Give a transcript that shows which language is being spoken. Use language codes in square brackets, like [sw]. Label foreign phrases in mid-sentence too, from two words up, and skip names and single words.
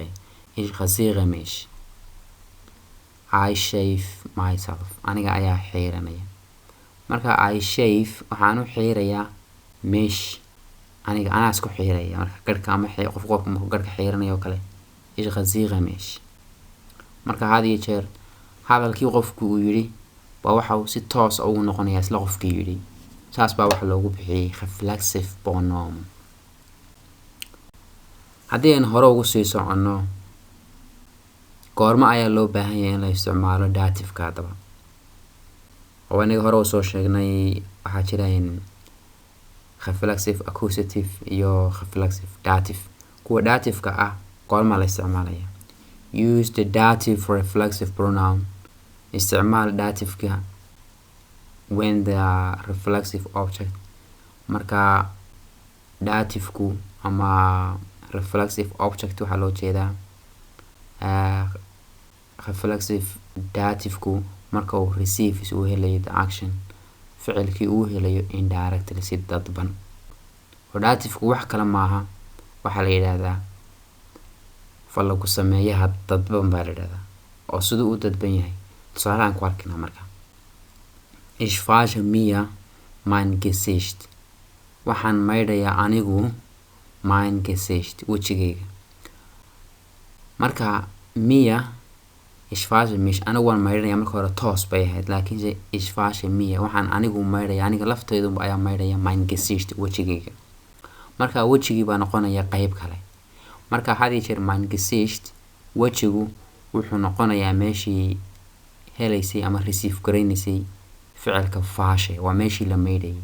[de] ich rasiere mich [en] I shave myself [so] aniga ayaa xiiranaya. marka [en] I shave [so] waxaan u xiirayaa mich anaa isku xiiraya. marka garhka ama qofka markuu garhka xiiranayo oo kale [de] ich rasiere mich. [so] marka had iyo jeer hadalkii qofku uu yiri waa waxa si toos ugu noqonaya isla qofkii yiri. saas baa waxa loogu bixiyay [en] reflexive pronoun. [so] haddii aan hore ugu sii soconno, goorma ayaa loo baahan yahay in la isticmaalo dative-ka haddaba. oo aniga hore u soo sheegnay waxaa jiraan [en] reflexive accusative [so] iyo [en] reflexive dative. [so] kuwa dative-ka ah goorma la isticmaalaya. [en] use the dative reflexive pronoun [so] isticmaal dative-ka [en] when the reflexive object. [so] Marka dative-ku ama [en] reflexive object [so] waxaa loo jeedaa [en] reflexive dative-ku [so] marka uu receives uu helayo [en] the action [so] ficilkii uu helayo indirectly si dadban. oo dative-ku wax kale maaha, waxaa la yidhaahdaa falagu sameeyaha dadban baa la yidhahdaa, oo siduu u dadban yahay tusaalahan ku arkina. [de] marka ich wasche mir mein Gesicht, [so] waxaan maydhayaa anigu [de] mein Gesicht [so] wejigayga. marka [de] mir ich wasche mich [so] anigu waan maydhanayaa marka hore toos bay ahayd, laakiinse [de] ich wasche mir [so] waxaan anigu maydhayaa, aniga laftaydu ayaa maydhaya [de] mein Gesicht [so] wejigayga. marka wejigii baa noqonaya qayb kale. marka hadii jeer [de] mein Gesicht [so] wejigu wuxuu noqonayaa meeshii helaysay ama receive garaynaysay ficilka fashe, waa meeshii la maydhayay.